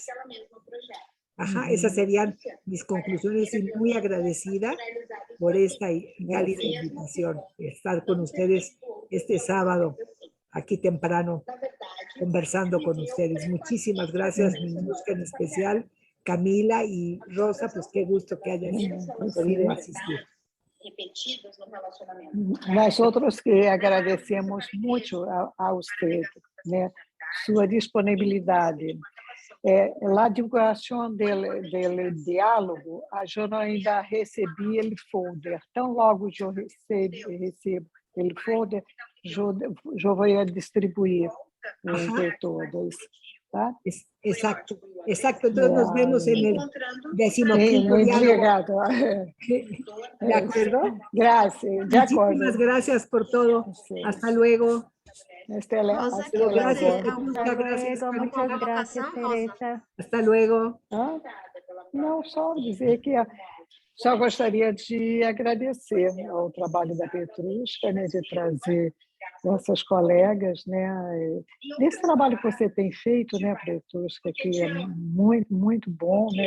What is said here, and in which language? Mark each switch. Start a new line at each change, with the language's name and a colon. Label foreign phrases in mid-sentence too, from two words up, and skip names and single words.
Spanish: Ajá, esas serían mis conclusiones, y muy agradecida por esta cálida invitación, estar con ustedes este sábado, aquí temprano, conversando con ustedes. Muchísimas gracias, Ninushka en especial, Camila y Rosa, pues qué gusto que hayas podido asistir.
Portuguese: Nós outros que agradecemos muito a você, né, sua disponibilidade. La divulgação do diálogo, eu ainda recebi o folder. Tão logo eu recebo o folder, eu vou distribuir entre todos. Tá?
Spanish: Exacto. Entonces nos vemos en el 15º
Portuguese: Muito
Spanish: diálogo.
Portuguese: obrigado.
Spanish: ¿De acuerdo?
Portuguese: Graças, de acordo.
Spanish: Muchísimas gracias por todo. Sí. Hasta luego.
Portuguese: Rosa,
Spanish: Hasta
Portuguese: quer
Spanish: Gracias,
Portuguese: dizer
Spanish: Petrusca, Hasta gracias, luego, Camila. muchas gracias, Rosa. Teresa. Hasta luego.
Portuguese: Ah, não, só dizer que só gostaria de agradecer ao trabalho da Petrusca, né, de trazer essas colegas, né, nesse trabalho que você tem feito, né, Petrusca, que é muito, muito bom, né,